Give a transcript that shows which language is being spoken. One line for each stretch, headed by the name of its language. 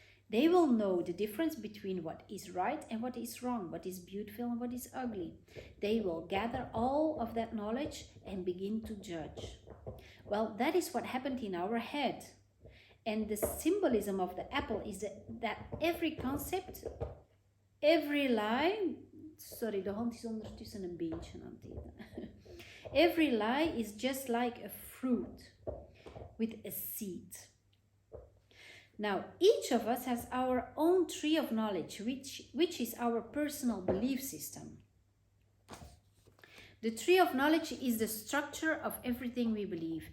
English: They will know the difference between what is right and what is wrong, what is beautiful and what is ugly. They will gather all of that knowledge and begin to judge. Well, that is what happened in our head. And the symbolism of the apple is that every concept, every lie...
Dutch: Sorry, de hand is ondertussen een beentje aan het eten.
English: Every lie is just like a fruit with a seed. Now, each of us has our own tree of knowledge, which is our personal belief system. The tree of knowledge is the structure of everything we believe.